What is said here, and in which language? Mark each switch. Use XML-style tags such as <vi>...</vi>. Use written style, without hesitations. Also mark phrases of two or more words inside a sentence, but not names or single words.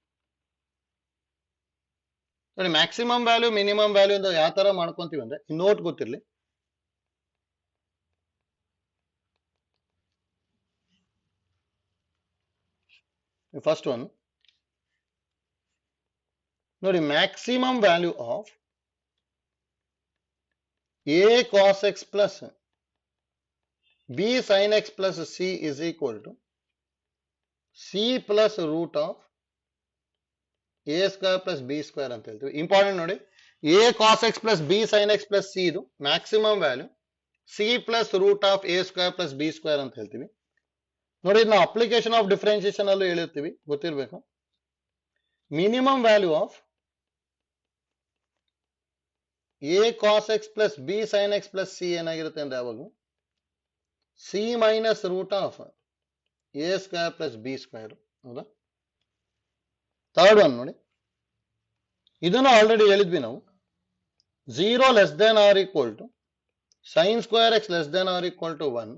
<kn>ನೋಡಿ</kn> <en>maximum value minimum value</en> <kn>ಅಂತ ಯಾವ ತರ ಮಾಡ್ಕೊಂತೀವಿ ಅಂದ್ರೆ ನೋಟ್ ಗೊತ್ತಿರಲಿ.</kn> <en>first one ನೋಡಿ, maximum value of a cos x plus b sin x plus c is equal to c plus root of a square plus b square</en> <kn>ಅಂತ ಹೇಳ್ತೀವಿ. ಇಂಪಾರ್ಟೆಂಟ್ ನೋಡಿ,</kn> <en>a cos x plus b sin x plus c ಇದು maximum value, c plus root of a square plus b square</en> <kn>ಅಂತ ಹೇಳ್ತೀವಿ. ನೋಡಿ ಇದನ್ನ</kn> <en>application of differentiation</en> <kn>ಅಲ್ಲೂ ಹೇಳಿರ್ತೀವಿ, ಗೊತ್ತಿರಬೇಕು.</kn> <en>minimum value of a cos x plus b sin x plus c</en> <kn>ಏನಾಗಿರುತ್ತೆ ಅಂದ್ರೆ ಯಾವಾಗ</kn> <en>c minus root of a square plus b square. ಹೌದಾ? third one ನೋಡಿ,</en> <kn>ಇದನ್ನು ಆಲ್ರೆಡಿ ಹೇಳಿದ್ವಿ ನಾವು,</kn> <en>0 less than or equal to sine square x less than or equal to 1.</en>